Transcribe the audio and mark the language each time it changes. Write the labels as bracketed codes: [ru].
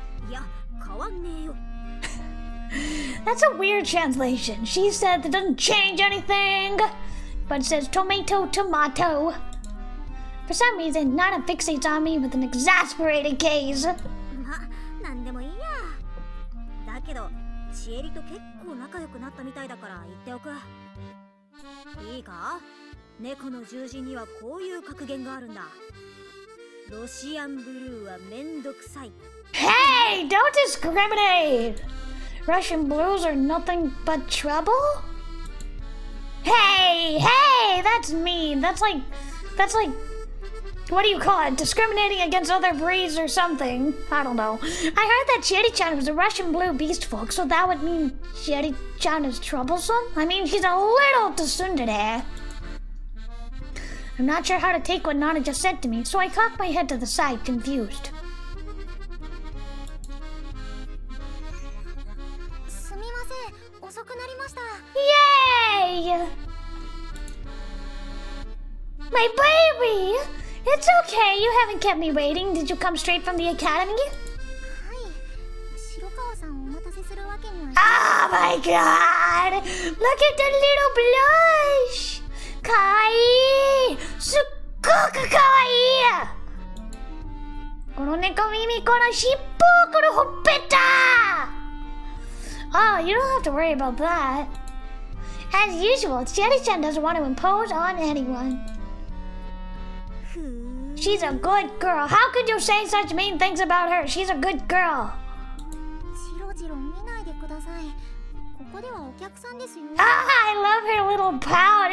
[ja] いや、変わんねえよ。 [en] That's a weird translation. She said that doesn't change anything, but it says tomato, tomato. For some reason, Nana fixates on me with an exasperated gaze. [ja] ま、なんでもいいや。だけど、チエリと結構仲良くなったみたいだから言っておく。いいか？猫の獣人にはこういう格言があるんだ。ロシアンブルーはめんどくさい。 [en] Hey, don't discriminate! Russian blues are nothing but trouble? Hey, that's mean. That's like, what do you call it? Discriminating against other breeds or something. I don't know. I heard that Chieri-chan was a Russian blue beast folk, so that would mean Chieri-chan is troublesome? I mean, she's a little tsundere. I'm not sure how to take what Nana just said to me, so I cocked my head to the side, confused. [ja] すみません、遅くなりました。 [en] Yay! My baby! It's okay, you haven't kept me waiting. Did you come straight from the academy? [ja] はい、白川さんをお待たせするわけには。 [en] Oh my god! Look at the little blush! [ja] Kawaii! すっごくかわいい! この猫耳、この尻尾、このほっぺた! [en] Oh, you don't have to worry about that. As usual, Chieri-chan doesn't want to impose on anyone. She's a good girl. How could you say such mean things about her? She's a good girl. [ja] じろじろ見ないでください。ここではお客さんですよ。 [en] Ah, I love her little pout.